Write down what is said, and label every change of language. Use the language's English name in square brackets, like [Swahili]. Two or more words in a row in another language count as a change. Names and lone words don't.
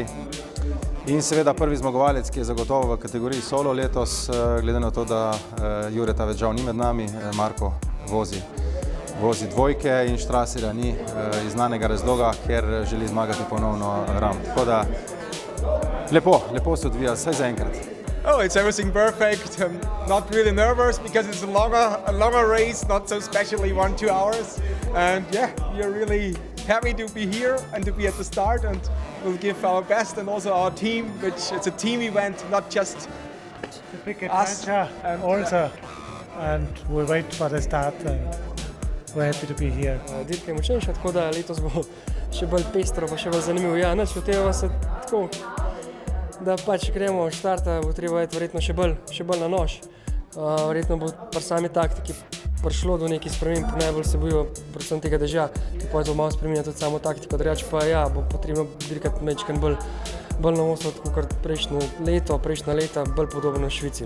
[Slovenian] In seveda prvi zmagovalec, ki je zagotovo v kategoriji solo letos, glede na to, da Jureta več žal ni med nami, Marko vozi dvojke in Strasserja ni iz znanega razloga, ker želi zmagati ponovno Ram. Tako da lepo se odvija, vsaj zaenkrat. [English] Oh, it's everything perfect. I'm not really nervous because it's a longer race, not so especially 1-2 hours. And yeah, we are really happy to be here and to be at the start, and we'll give our best, and also our team, which it's a team event, not just the big us. And also, and we wait for the start, and we're happy to be here. [Slovenian] Dirka je močnejša, tako da letos bo še bolj pestro, pa še bolj zanimivo. Ja, nič od tega se tako, da pač gremo od štarta, bo treba iti verjetno še bolj na nož. Verjetno bo pri sami taktiki prišlo do nekih sprememb, najbolj se bojijo predvsem tega dežja, ki pa je to malo spremenja tudi samo taktiko, drugače pa ja, bo potrebno dirkati mečken bolj na ostro, kot prejšnja leta, bolj podobno v Švici.